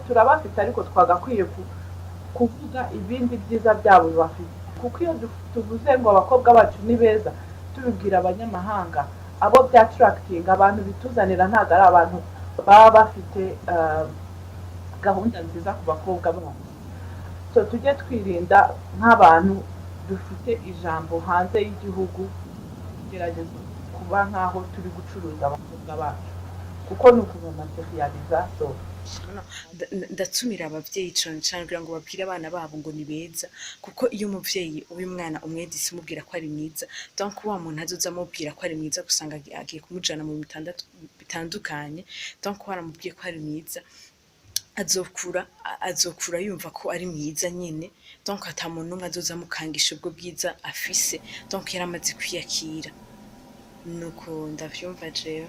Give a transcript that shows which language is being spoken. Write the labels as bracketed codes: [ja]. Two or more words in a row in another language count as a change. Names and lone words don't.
[rw] Turabafite ariko twagakwiye kuvuga ibindi byiza byabo bafite kuko iyo tuvuze ngo abakobwa bacu ni beza tubibwira abanyamahanga abo byattracting abantu bituzanira ntago ari abantu baba bafite gahunda nziza ku bakobwa babo. So tujye twirinda nk'abantu dufite ijambo hanze y'igihugu gerageza kuba nkaho turi gucuruza abakobwa bacu kuko ni ukubamaterializa. So [rn] ndatumira abavyeyi cyane kugira ngo babwire abana babo ngo ni beza kuko iyo umuvyeyi w'umwana umwedisi umubwira ko ari mwiza donc wa muntu azoza amubwira ko ari mwiza gusanga agiye kumujana mu bitandukanye donc waramubwiye ko ari mwiza azokura yumva ko ari mwiza nyene donc ata muntu n'umwe azoza amukangisha ubwo bwiza afise donc yaramaze kwiyakira nuko ndavyumva jewe